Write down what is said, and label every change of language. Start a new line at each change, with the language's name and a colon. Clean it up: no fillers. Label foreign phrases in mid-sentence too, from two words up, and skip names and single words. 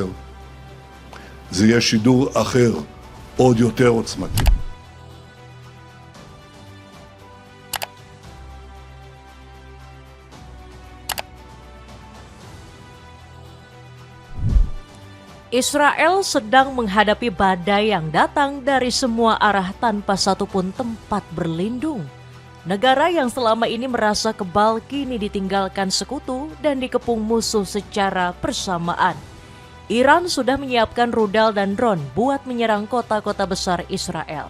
Hebrew: זה יהיה שידור אחר, עוד יותר עוצמתי.
Indonesian: Israel sedang menghadapi badai yang datang dari semua arah tanpa satupun tempat berlindung. Negara yang selama ini merasa kebal kini ditinggalkan sekutu dan dikepung musuh secara bersamaan. Iran sudah menyiapkan rudal dan drone buat menyerang kota-kota besar Israel.